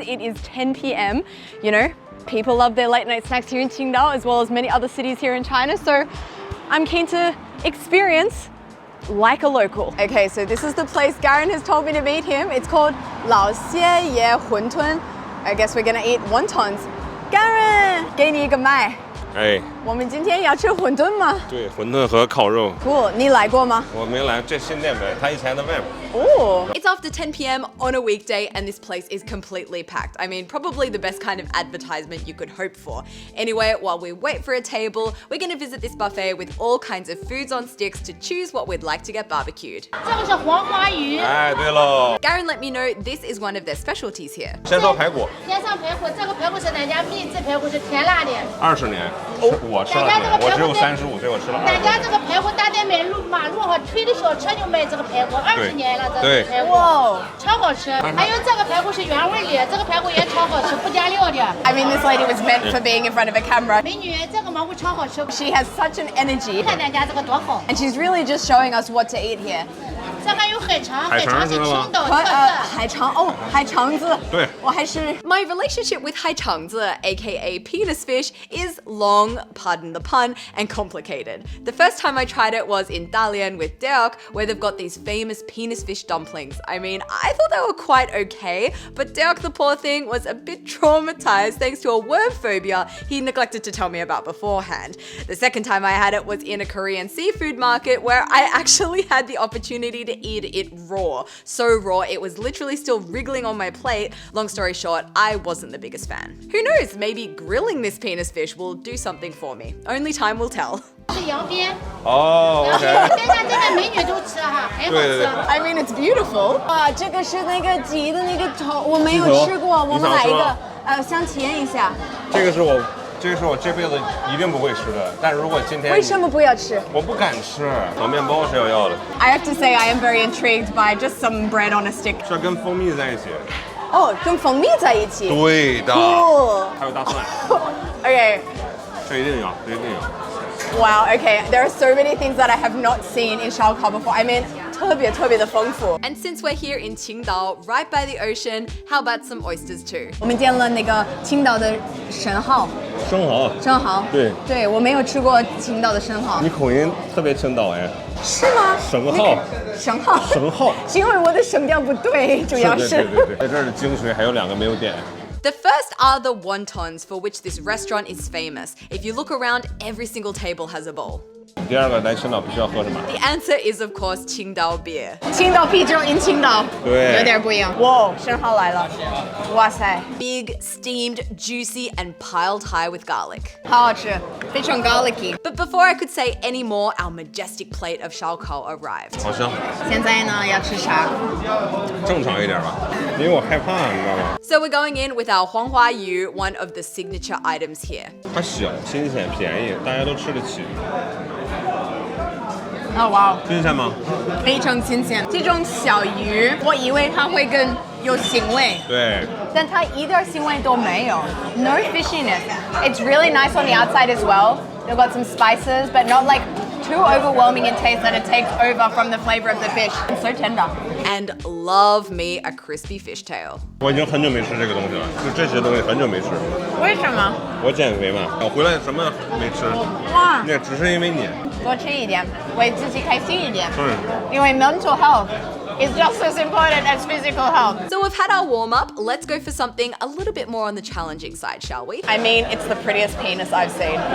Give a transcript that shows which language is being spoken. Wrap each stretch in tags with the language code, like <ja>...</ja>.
<en>It is 10 p.m. People love their late night snacks here in Qingdao as well as many other cities here in China. So I'm keen to experience like a local. Okay, so this is the place Garen has told me to meet him. It's called Lao Xie Ye Huntun. I guess we're gonna eat wontons.</en> <zh>Garen, 给你一个麦。我们今天要吃馄饨吗？对，馄饨和烤肉。</zh> <en>Cool，</en> <zh>你来过吗？我没来，这新店呗，他以前在外面。</zh> <en>Oh. It's after 10 p.m. on a weekday and this place is completely packed. I mean, probably the best kind of advertisement you could hope for. Anyway, while we wait for a table, we're gonna visit this buffet with all kinds of foods on sticks to choose what we'd like to get barbecued.</en> <zh>这个是黄花鱼。哎，对喽。</zh> <en>Garen let me know this is one of their specialties here.</en> <zh>先烧排骨。先上排骨，这个排骨是咱家秘制排骨，是甜辣的。 20年，我吃了年，我只有35岁，我吃了20年。咱家这个排骨大店马路哈推的小车就卖这个排骨，20年了，这个排骨。哇，超好吃。还有这个排骨是原味的，这个排骨也超好吃，不加料的。</zh> <en>I mean, this lady was meant for being in front of a camera.</en> <zh>美女，这个蘑菇超好吃。</zh> <en>She has such an energy.</en> <zh>看咱家这个多好。</zh> <en>And she's really just showing us what to eat here.</en> <zh>这还有海肠，海肠是青岛特色。海肠哦，海肠子。对，我还是。</zh> <en>My relationship with 海肠子, aka penis fish, is long, pardon the pun, and complicated. The first time I tried it was in Dalian with Dirk, where they've got these famous penis fish dumplings. I mean, I thought they were quite okay, but Dirk, the poor thing, was a bit traumatized thanks to a worm phobia he neglected to tell me about beforehand. The second time I had it was in a Korean seafood market where I actually had the opportunity to eat it raw. So raw, it was literally still wriggling on my plate. Long story short, I wasn't the biggest fan. Who knows, maybe grilling this penis fish will do something for me. Only time will tell.</en> <zh>是羊鞭。哦 ，OK。现在这个美女都吃哈，很好吃。</zh> <en>I mean, it's beautiful.</en> <zh>哇，这个是那个鸡的那个头，我没有吃过，我们来一个，想体验一下。这个是我这辈子一定不会吃的，但如果今天为什么不要吃？我不敢吃，烤面包是要的。</zh> <en>I have to say I am very intrigued by just some bread on a stick.</en> <zh>是跟蜂蜜在一起。哦，跟蜂蜜在一起。对的。</zh> <en>Cool.</en> <zh>还有大蒜。</zh> <en>Okay.</en> <zh>这一定有，这一定有。</zh> <en>Wow, okay. There are so many things that I have not seen in Shaokao before. I mean,</en> <zh>特别的丰富。</zh> <en>And since we're here in Qingdao, right by the ocean, how about some oysters too?</en> <zh>我们点了那个青岛的生蚝。生蚝。对，我没有吃过青岛的生蚝。你口音特别青岛哎。是吗？生蚝。是因为我的声调不对，主要是。对，在这儿的精髓还有2个没有点。</zh> <en>The first are the wontons, for which this restaurant is famous. If you look around, every single table has a bowl.</en> <zh>第2个来青岛必须要喝什么</zh> <en>The answer is of course Qingdao beer.</en> <zh>青岛啤酒 in 青岛。对，有点不一样。哇，生蚝来了。</zh> <en>哇塞 Big, steamed, juicy, and piled high with garlic.</en> <zh>好好吃，非常 garlicky.</zh> <en>But before I could say any more, our majestic plate of Shaokao arrived.</en> <zh>好香。现在呢，要吃啥？正常一点吧，因为我害怕，你知道吗？</zh> <en>So we're going in with our 黄花鱼, one of the signature items here.</en> <zh>它小、新鲜、便宜，大家都吃得起。哦哇，新鲜吗？非常新鲜。这种小鱼，我以为它会更有腥味，对，但它一点腥味都没有。</zh> <en>No fishiness. It's really nice on the outside as well. They've got some spices, but not like too overwhelming in taste that it takes over from the flavor of the fish. It's so tender. And love me a crispy fishtail.</en> <zh>我已经很久没吃这个东西了，就这些东西很久没吃。为什么？我减肥嘛，我回来什么没吃。哇，那只是因为你。多吃一点，为自己开心一点。对。</zh> <en>因为 mental health is just as important as physical health. So we've had our warm up. Let's go for something a little bit more on the challenging side, shall we? I mean, it's the prettiest penis I've seen.</en>